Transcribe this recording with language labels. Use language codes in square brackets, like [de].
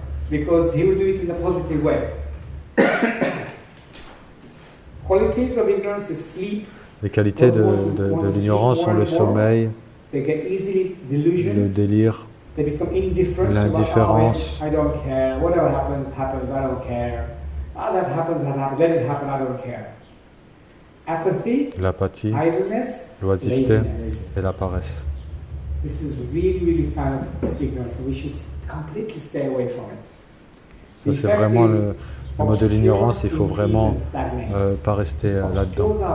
[en] Because he will do it in a positive way. Qualities of ignorance is sleep. [fr] Les qualités de l'ignorance sont le sommeil, le délire, l'indifférence. [en] I don't care. Whatever happens, happens. I don't care. That happens. Let it happen. I don't care. Apathy, [fr] l'apathie, [en] idleness, [fr] l'oisiveté [en] laziness. [fr] Et la paresse. [en] This is really sign of ignorance. So we should completely stay away from it. [fr] Ça, c'est vraiment le mode de l'ignorance. Il faut vraiment pas rester là-dedans.